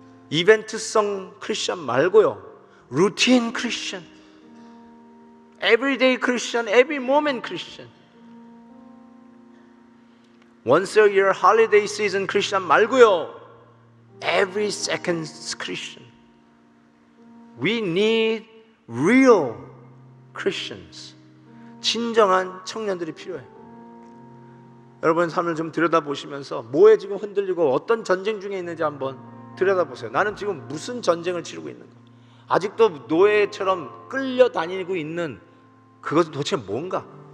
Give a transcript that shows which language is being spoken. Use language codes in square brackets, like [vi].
[ko] 이벤트성 크리스천 말고요, 루틴 크리스천, everyday 크리스천, every moment 크리스천, [en] once a year holiday season [ko] 크리스천 말고요, every second 크리스천. [en] We need real Christians. [ko] 진정한 청년들이 필요해요. 여러분 삶을 좀 들여다보시면서 뭐에 지금 흔들리고 어떤 전쟁 중에 있는지 한번 들여다보세요. 나는 지금 무슨 전쟁을 치르고 있는가? 아직도 노예처럼 끌려다니고 있는 그것은 도대체 뭔가?